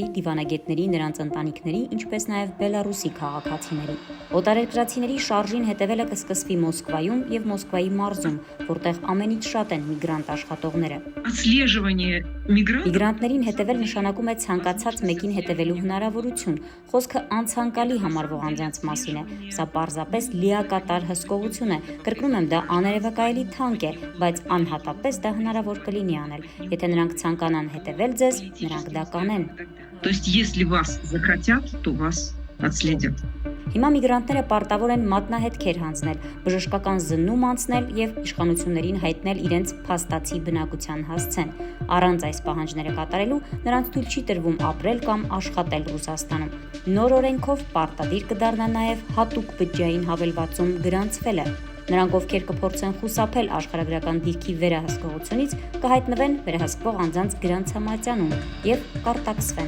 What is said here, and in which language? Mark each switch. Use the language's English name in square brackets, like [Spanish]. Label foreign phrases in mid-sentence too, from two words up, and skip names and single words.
[Armenian] դիվանագետների, նրանց ընտանիքների, ինչպես նաև Բելարուսի քաղաքացիների։ Օտարերկրացիների շարժին հետևելը կսկսվի Մոսկվայում եւ Մոսկվայի մարզում, որտեղ ամենից շատ են միգրանտ աշխատողները։ Միգրանտներին հետևել նշանակում է ցանկացած մեկին հետևելու հնարավորություն։ Խոսքը անցանկալի համարվող անձանց մասին է։ Սա պարզապես լիակատար հսկողություն է։ Կրկնում եմ, դա աներևակայելի թանկ է, բայց անհատապես դա հնարավոր կլինի անել։ Եթե նրանք ցանկանան հետևել ձեզ, նրանք դա կանեն։ [Russian] То есть, если вас захотят, то вас отследят. [Armenian] Հիմա միգրանտները պարտավոր են մատնահետքեր հանձնել, բժշկական զննում անցնել եւ իշխանություններին հայտնել իրենց փաստացի բնակության հասցեն։ Առանց այս պահանջները կատարելու նրանց թույլ չի տրվում ապրել կամ աշխատել Ռուսաստանում։ Նոր օրենքով պարտադիր կդառնա նաեւ հատուկ բջջային հավելվածում գրանցվելը։ Նրանք, ովքեր կփորձեն խուսափել աշխարհագրական դիրքի վերահսկողությունից, կհայտնվեն վերահսկվող անձանց գրանցամատյանում եւ կարտաքսվեն։